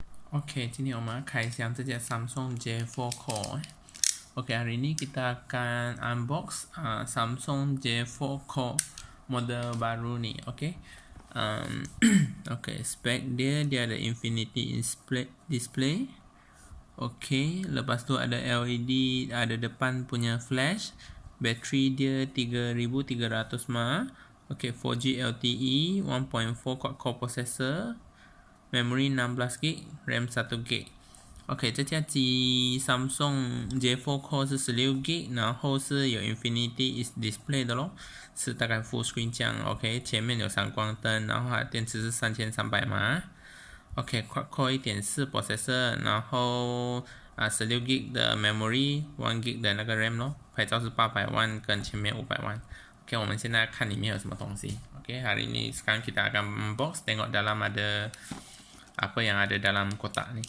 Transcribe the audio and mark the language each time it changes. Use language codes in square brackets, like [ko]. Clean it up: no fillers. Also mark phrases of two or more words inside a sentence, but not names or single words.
[ms] OK， [zh] 今天我们要开箱这件 [ms] Samsung J4 Core。OK， hari ini kita akan unbox Samsung J4 Core model baru ni. OK, spek dia ada infinity display. OK, lepas tu ada LED, ada depan punya flash. Bateri dia 3300 mAh. [en] OK, 4G LTE, 1.4 quad-core processor. Memory 16GB, RAM 1GB。 [zh] OK， 这架机 Samsung J4 Core 是 16GB， 然后是有 Infinity Display 的咯，是大概 [en] Full Screen [zh] 这样。OK， 前面有闪光灯，然后它的电池是3300mAh。OK， [en] Quad-core 1.4 processor， [zh] 然后16GB 的 Memory， 1GB 的那个 RAM 咯，拍照是800万跟前面500万。OK， 我们现在看里面有什么东西。OK， [ms] hari ini sekarang kita akan unbox, tengok dalam ada apa yang ada dalam kotak ni.